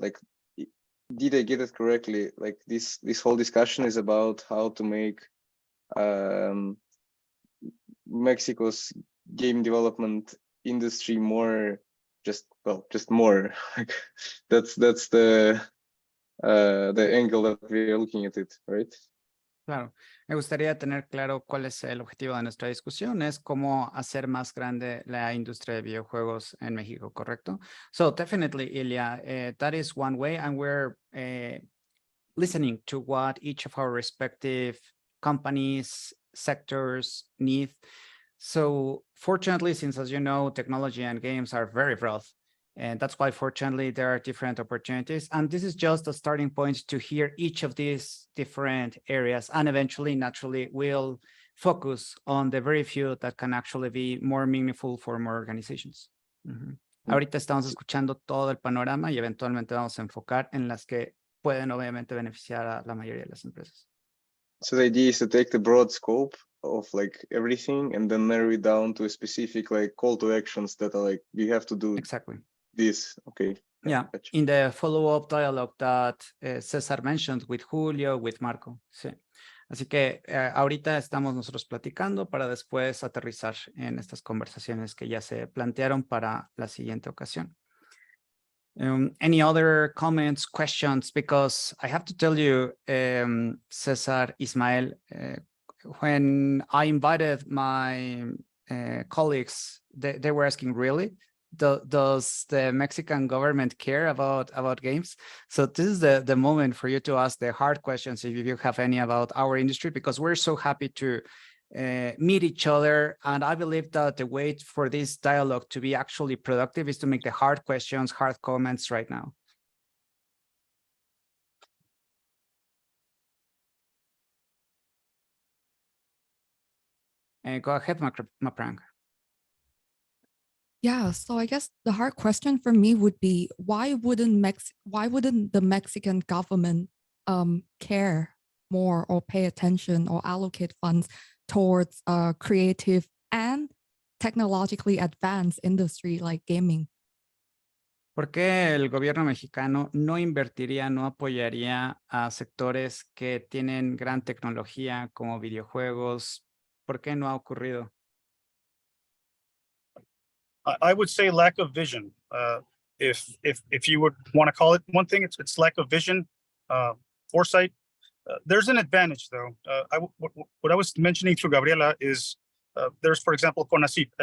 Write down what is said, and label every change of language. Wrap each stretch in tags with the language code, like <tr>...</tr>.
<en>Like, did I get it correctly? Like this whole discussion is about how to make Mexico's game development industry more just more. Like that's the angle that we're looking at it, right?</en> <es>Claro, me gustaría tener claro cuál es el objetivo de nuestra discusión, es cómo hacer más grande la industria de videojuegos en México, ¿correcto?</es> <en>So definitely, Ilya, that is one way, and we're listening to what each of our respective companies, sectors need. So fortunately, since as you know, technology and games are very broad, and that's why, fortunately, there are different opportunities. And this is just a starting point to hear each of these different areas. And eventually, naturally, we'll focus on the very few that can actually be more meaningful for more organizations.</en> <es>Ahorita estamos escuchando todo el panorama y eventualmente vamos a enfocar en las que pueden obviamente beneficiar a la mayoría de las empresas.</es> <en>So the idea is to take the broad scope of like everything and then narrow it down to a specific like call to actions that are like, you have to do Exactly. this. Okay. Yeah, Gotcha. in the follow-up dialogue that Cesar mentioned with Julio, with Marco.</en> <es>Sí. Así que ahorita estamos nosotros platicando para después aterrizar en estas conversaciones que ya se plantearon para la siguiente ocasión.</es> <en>Any other comments, questions? Because I have to tell you, Cesar, Ismael, when I invited my colleagues, they were asking, really? Does the Mexican government care about games? So this is the moment for you to ask the hard questions if you have any about our industry, because we're so happy to meet each other. And I believe that the way for this dialogue to be actually productive is to make the hard questions, hard comments right now. Go ahead, Maprang. Yeah, so I guess the hard question for me would be why wouldn't the Mexican government care more or pay attention or allocate funds towards a creative and technologically advanced industry like gaming?</en> <es>¿Por qué el gobierno mexicano no invertiría, no apoyaría a sectores que tienen gran tecnología como videojuegos? ¿Por qué no ha ocurrido?</es> <en>I would say lack of vision. If you would want to call it one thing, it's lack of vision, foresight. There's an advantage, though. What I was mentioning through Gabriela is there's, for example, CONACYT.</en>